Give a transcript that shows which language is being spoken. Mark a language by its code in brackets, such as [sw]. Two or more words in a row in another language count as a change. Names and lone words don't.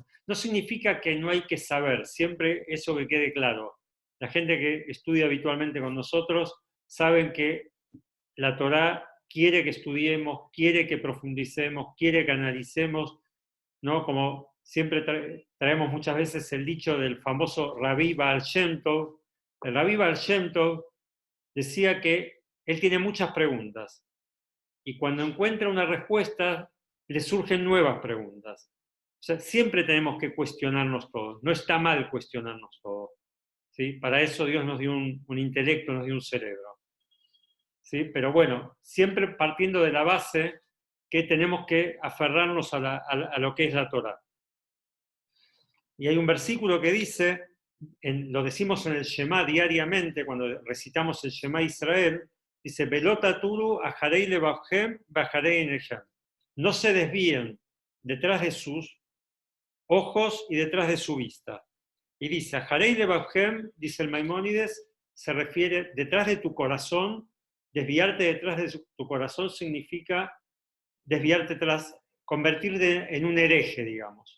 [es] No significa que no hay que saber, siempre eso que quede claro. La gente que estudia habitualmente con nosotros saben que la Torá quiere que estudiemos, quiere que profundicemos, quiere que analicemos, ¿no? Como siempre traemos muchas veces el dicho del famoso Rabbi Baal Shem Tov. El Rabbi Baal Shem Tov decía que él tiene muchas preguntas y cuando encuentra una respuesta le surgen nuevas preguntas. O sea, siempre tenemos que cuestionarnos todo. No está mal cuestionarnos todo. ¿Sí? Para eso Dios nos dio un intelecto, nos dio un cerebro. ¿Sí? Pero bueno, siempre partiendo de la base que tenemos que aferrarnos a lo que es la Torá. Y hay un versículo que dice, lo decimos en el Shema diariamente, cuando recitamos el Shema Israel, dice, [he] ולא תתורו אחרי לבבכם ואחרי עיניכם. [es] No se desvíen detrás de sus ojos y detrás de su vista. Y dice, [he] אחרי לבבכם, [es] dice el Maimónides, se refiere detrás de tu corazón. Desviarte detrás de tu corazón significa desviarte tras, convertirte en un hereje, digamos.